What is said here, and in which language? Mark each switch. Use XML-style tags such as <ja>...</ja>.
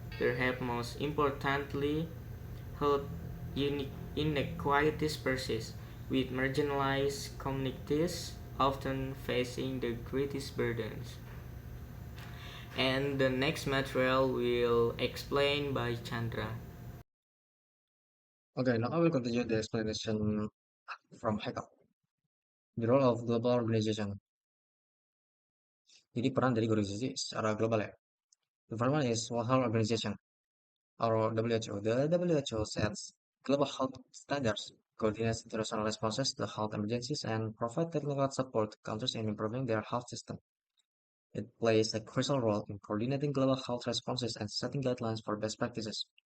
<en>Perhaps most importantly, health inequalities persist, with marginalized communities often facing the greatest burdens. And the next material will explain by Chandra. Okay, now I will continue the explanation from Heckel. The role of global organization.</en> <id>Jadi peran dari organisasi secara global ya.</id> <en>The first one is World Health Organization or WHO. The WHO sets global health standards, coordinates international responses to health emergencies, and provides technical support to countries in improving their health system. It plays a crucial role in coordinating global health responses and setting guidelines for best practices.</en>